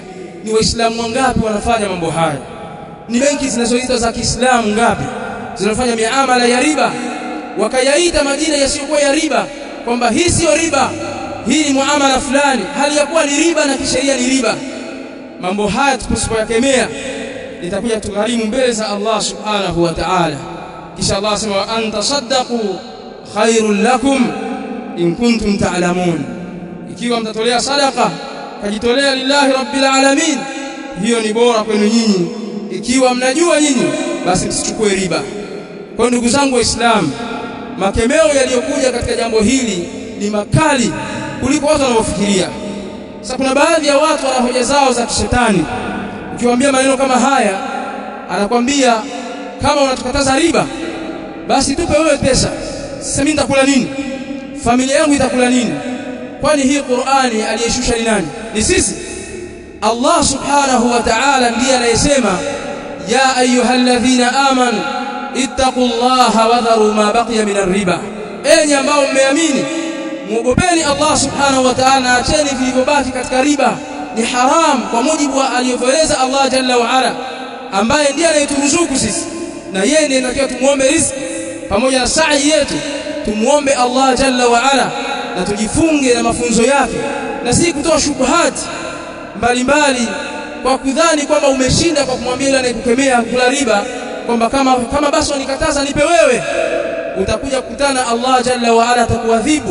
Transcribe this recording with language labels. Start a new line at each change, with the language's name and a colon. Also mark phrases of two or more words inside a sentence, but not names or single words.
Swahili: Ni Waislamu wangapi wanafanya mambo haya? Ni benki zinazoitwa za Kiislamu ngapi zinafanya miamala ya riba, wakayaita majina yasiyokuwa ya riba, kwamba hii sio riba, hii ni muamala fulani, hali ya kuwa ni riba na kisheria ni riba. Mambo haya tusipoyakemea itakuja tugharimu mbele za
Arabic: الله سبحانه وتعالى.
Swahili: Kisha Allah asema
Arabic: وأن تصدقوا خير لكم إن كنتم تعلمون,
Swahili: ikiwa mtatolea sadaqa kajitolea
Arabic: لله رب العالمين,
Swahili: hiyo ni bora kwenu nyinyi ikiwa mnajua nyinyi, basi msichukue riba. Kwa ndugu zangu Waislamu, makemeo yaliyokuja katika jambo hili ni makali kuliko watu wanavyofikiria. Sasa kuna baadhi ya watu wana hoja zao za kishetani. Ukiwaambia maneno kama haya, anakwambia kama unatukataza riba, basi tupe wewe pesa. Sasa mimi nitakula nini? Familia yangu itakula nini? Kwani hii Qur'ani aliyeshusha ni nani? Ni sisi.
Arabic: الله سبحانه وتعالى
Swahili: ndiye anayesema
Arabic: يا أيها الذين آمنوا اتقوا الله وذروا ما بقي من الربا,
Swahili: enyi ambao mmeamini muogopeni
Arabic: الله سبحانه وتعالى,
Swahili: acheni vilivyobaki katika riba. Ni haram kwa mujibu wa aliyoeleza Allah
Arabic: جل وعلا,
Swahili: ambaye ndiye anayeturuzuku sisi, na yeye ndiye anatakiwa tumuombe riziki pamoja na sa'i yetu. Tumuombe Allah
Arabic: جل وعلا
Swahili: na tujifunge na mafunzo yake, na si kutoa shubuhati mbalimbali kwa kudhani kwamba umeshinda kwa kumwambia yule anayekukemea kula riba kwamba kama basi unikataza nipe wewe, utakuja kukutana Allah
Arabic: جل وعلا
Swahili: atakuadhibu.